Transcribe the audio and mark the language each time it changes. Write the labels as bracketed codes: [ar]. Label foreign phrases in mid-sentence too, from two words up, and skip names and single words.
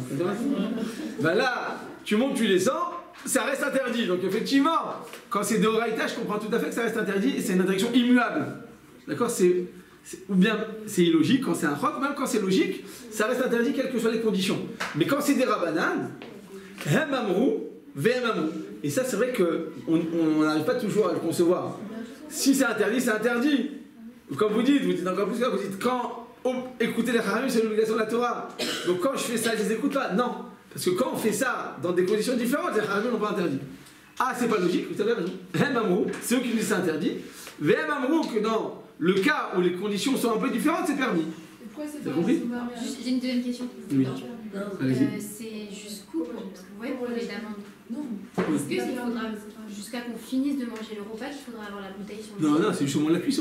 [fr] Donc, ben là, tu montes, tu descends, ça reste interdit. Donc effectivement, quand c'est de Horaïta, je comprends tout à fait que ça reste interdit et c'est une interdiction immuable. D'accord? Ou bien c'est illogique quand c'est un roc, même quand c'est logique, ça reste interdit quelles que soient les conditions. Mais quand c'est des Rabbanan, [he] הם אמרו, והם אמרו. [fr] Et ça, c'est vrai qu'on n'arrive pas toujours à le concevoir. Si c'est interdit, c'est interdit. Comme vous dites encore plus clair, vous dites quand écouter les Chachamim, c'est l'obligation de la Torah. Donc quand je fais ça, je les écoute pas. Non. Parce que quand on fait ça dans des conditions différentes, les Chachamim n'ont pas interdit. Ah, c'est pas logique, vous avez raison. [he] הם אמרו, [fr] c'est eux qui nous disent c'est interdit. [he] והם אמרו, [fr] que dans le cas où les conditions sont un peu différentes, c'est permis. Pourquoi c'est pas compris? J'ai une deuxième question. Oui. C'est jusqu'où, vous voyez, pour les damandes. Est-ce qu'il faudra, jusqu'à qu'on finisse de manger le repas, qu'il faudra avoir la bouteille sur le feu? Non, c'est juste au moment de la cuisson.